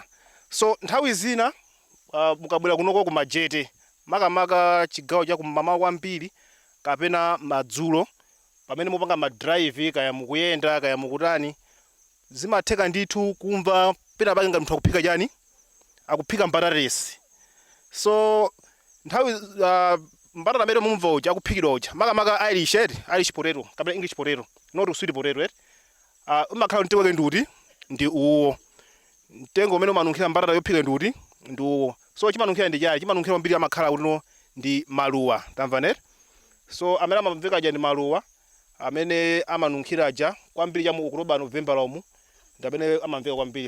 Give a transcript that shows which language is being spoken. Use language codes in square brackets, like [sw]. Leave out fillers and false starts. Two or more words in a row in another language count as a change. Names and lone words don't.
[ny] So nthawi zina mukabwera kunoko ku Majete makamaka chigawo cha kumamawa kwambiri kapena madzulo pamene mupanga madrive kaya mukuyenda kaya mukutani zimatheka ndithu kumva pena pake ngati munthu akuphika chani akuphika mbatatesi. So nthawi mbatata amene mumva uja akuphikidwa uja makamaka [en] Irish potato [ny] kapena [en] English potato not sweet potato [ny] umakhala mtengo wake ndi uwo mtengo umene umanunkhira mbatata yophika ndi uwo. So chimanunkhira ndi chani chimanunkhira kwambiri amakhala kuti ndi maluwa tamva. So amene amamveka ndi maluwa amene amanunkhira kwambiri cha mu Oktoba November umu ndi amene amamveka kwambiri.